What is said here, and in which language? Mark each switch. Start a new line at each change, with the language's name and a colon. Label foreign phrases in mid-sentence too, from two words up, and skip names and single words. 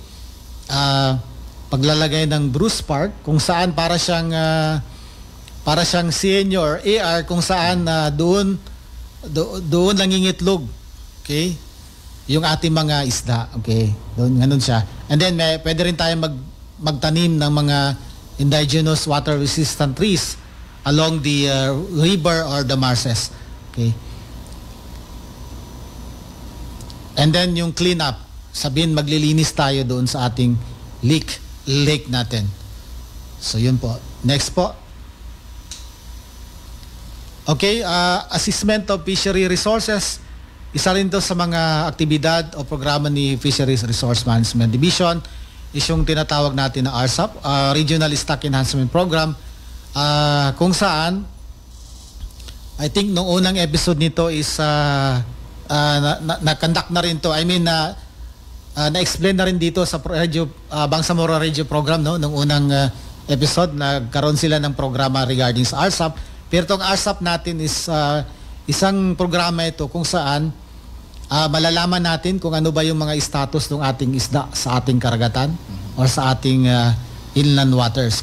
Filipino: Paglalagay ng Bruce Park kung saan para siyang senior AR kung saan doon nangingitlog, okay, yung ating mga isda, okay, doon ganun siya.
English: And then
Filipino: pwede rin tayo magtanim ng mga
English: indigenous water resistant trees along the river or the marshes, okay. And then
Filipino: yung cleanup. sabihin maglilinis tayo doon sa ating lake natin. So yun po. Next po.
English: Okay, assessment of fishery resources.
Filipino: Isa rin to sa mga aktibidad o programa ni Fisheries Resource Management Division is yung tinatawag natin na RSAP, Regional Stock Enhancement Program, kung saan
English: I think
Filipino: nung unang episode nito is na-conduct na rin to.
English: I mean,
Filipino: na-explain na rin dito sa Bangsamoro Radio Program, no? Nung unang episode, nagkaroon sila ng programa regarding sa RSAP. Pero itong RSAP natin is isang programa ito kung saan malalaman natin kung ano ba yung mga status ng ating isda sa ating karagatan or sa ating
English: inland waters.